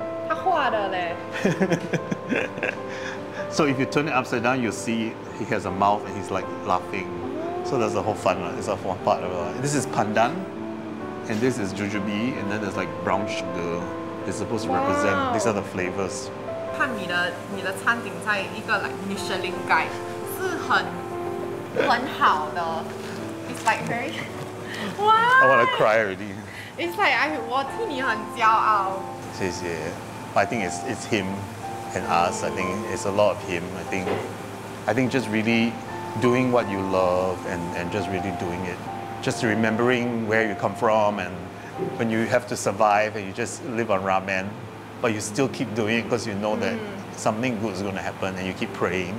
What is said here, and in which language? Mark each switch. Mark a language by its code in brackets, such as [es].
[zh] 他画的嘞。 [en] So if you turn it upside down, you'll see he has a mouth and he's like laughing. So that's the whole fun. It's a fun part of it. This is pandan, and this is jujube, and then there's like brown sugar. It's supposed to represent. These are the flavors. [zh] 看你的餐顶在一个 [en] like Michelin guide [zh] 是很好的。 [en] It's like very. Wow. I want to cry already. It's like [zh] 我替你很骄傲。谢谢。 [en] I think it's him and us. I think it's a lot of him. I think just really doing what you love and just really doing it. Just remembering where you come from and when you have to survive and you just live on ramen, but you still keep doing it because you know that something good is going to happen and you keep praying.